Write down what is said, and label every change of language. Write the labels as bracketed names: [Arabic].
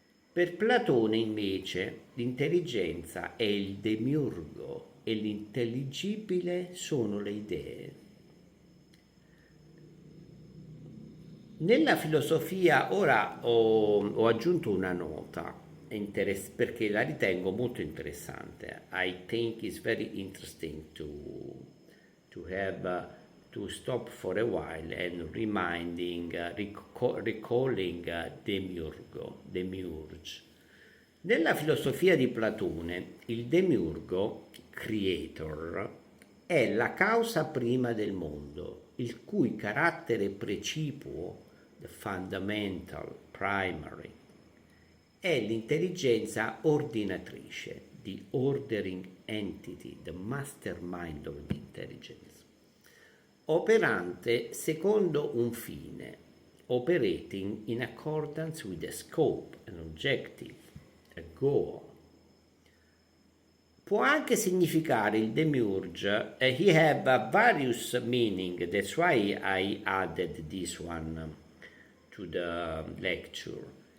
[Italian] Per Platone invece l'intelligenza è il demiurgo e l'intelligibile sono le idee. Nella filosofia ora ho aggiunto una nota perché la ritengo molto interessante. [English] I think it's very interesting to have to stop for a while and recalling demiurge. [Italian] Nella filosofia di Platone, il demiurgo, creator, è la causa prima del mondo, il cui carattere precipuo, [English] the fundamental, primary, [Italian] è l'intelligenza ordinatrice, [English] the ordering entity, the mastermind of the intelligence, [Italian] operante secondo un fine, [English] operating in accordance with a scope, an objective, a goal. [Italian] Può anche significare il [English] demiurge, he have a various meaning, that's why I added this one to the lecture.